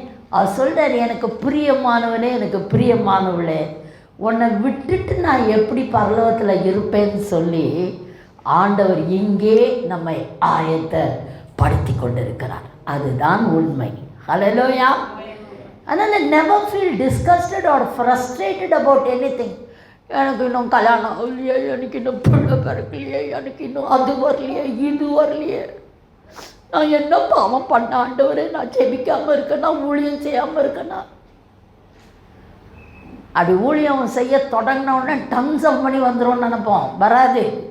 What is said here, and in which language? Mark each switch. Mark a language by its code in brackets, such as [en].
[ta] அவர் சொல்கிறார், எனக்கு பிரியமானவனே, எனக்கு பிரியமானவளே, உன்னை விட்டுட்டு நான் எப்படி பரலோகத்தில் இருப்பேன்னு சொல்லி ஆண்டவர் இங்கே நம்மை ஆயத்தப்படுத்தி கொண்டிருக்கிறார். அதுதான் உண்மை. ஹல்லேலூயா. அதனால் [en] never feel disgusted or frustrated about anything. [ta] எனக்கு இன்னும் கல்யாணம் இல்லையே, எனக்கு இன்னும் பிள்ளை பிறக்கலையே, எனக்கு இன்னும் அது வரலையே, இது வரலையே. நான் என்ன பாவம் பண்ண ஆண்டவரே, நான் ஜெபிக்காமல் இருக்கேன்னா, ஊழியம் செய்யாமல் இருக்கேன்னா. அப்படி ஊழியம் செய்ய தொடங்கின உடனே [en] tons of money [ta] வந்துடும் நினைப்போம், வராது.